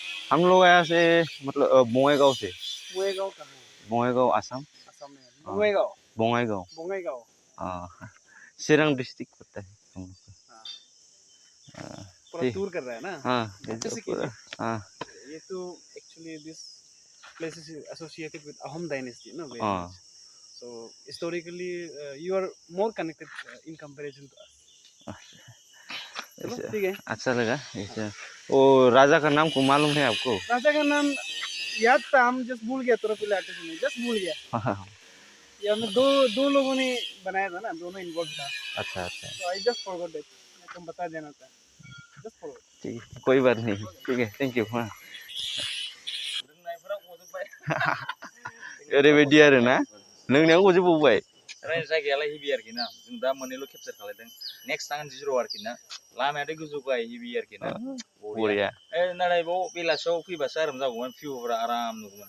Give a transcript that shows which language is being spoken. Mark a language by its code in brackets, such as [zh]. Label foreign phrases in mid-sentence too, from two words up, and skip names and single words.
[hi] हम लोग यहाँ से मतलब बोंगईगांव से। बोंगईगांव कहाँ है? बोंगईगांव आसाम। असम में। हाँ बोंगईगांव। बोंगईगांव। बोंगईगांव। हाँ चिरांग डिस्ट्रिक्ट पड़ता है हम लोग को। हाँ। हाँ, पूरा ठीक। टूर कर रहा है ना? हाँ अच्छे से पूरा। कीजिए। हाँ ये तो [en] actually this place is associated with Ahom dynasty, no? Very [hi] हाँ [en] much. So historically, you are more connected in comparison to us. [hi] चलो ऐसे ठीक है। अच्छा लगा ऐसे। वो राजा का नाम को मालूम है आपको? राजा का नाम याद था, हम जस्ट भूल गया, तुरंत पहले आते समय जस्ट भूल गया। हाँ ये हमें दो लोगों ने बनाया था ना, दोनों इन्वॉल्व था। अच्छा अच्छा तो [en] I just forgot it, [hi] मैं तुम बता देना था, [en] just forgot. [hi] ठीक है कोई बात नहीं, ठीक है [en] thank you. [brx] हाँ ओरैबायदि आरो ना लोंनायाव गजोबबावबाय। जायगायालाय हेभि आरोखि ना, जों दा मोननैल' केपचार खालायदों। नेक्स्ट थांगोन जिर' आरोखि ना, लामायाथ' गोजौ गाहाय हेभि आरोखि ना, बरिया। नाथाय बाव बेलासियाव फैबासो आराम जागौमोन, भिउफोरा आराम नुगौमोन।